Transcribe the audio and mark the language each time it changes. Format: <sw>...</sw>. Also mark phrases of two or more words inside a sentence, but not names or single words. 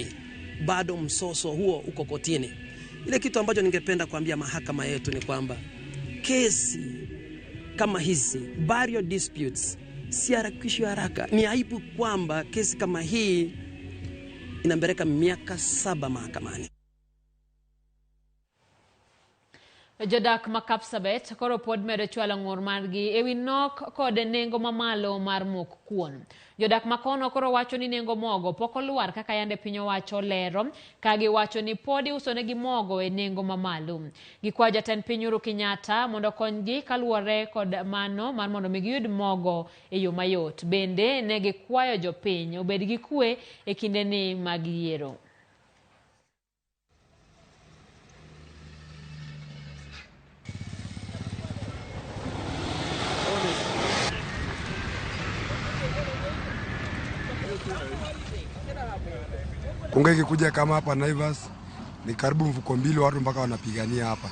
<sw>Bado msoso huo uko kotini. Ile kitu ambacho ningependa kuambia mahakama yetu ni kwamba kesi kama hizi,</sw> <en>burial disputes,</en> <sw>si harakishwe haraka. Ni aibu kwamba kesi kama hii inambeleka miaka 7 mahakamani.</sw> <luo>Jodak Makapsabet koro pod medo chwalo ng'ur margi ewi nok kod nengo mamalo mar mok kuon. Jodak makono koro wacho ni nengo mogo poko luar kaka yande piny owacho lero ka giwacho ni podi usonegi mogo e nengo mamalo. Gikwa jatend piny Uhuru Kenyatta mondo konygi kaluwore kod mano mar mondo giyud mogo e yo mayot. Bende ne gikwayo jopiny obed gi kwe e kinde ni mag yiero.</luo> <sw>Unga ikikuja kama hapa Naivas ni karibu mfuko 2 watu mpaka wanapigania hapa.</sw>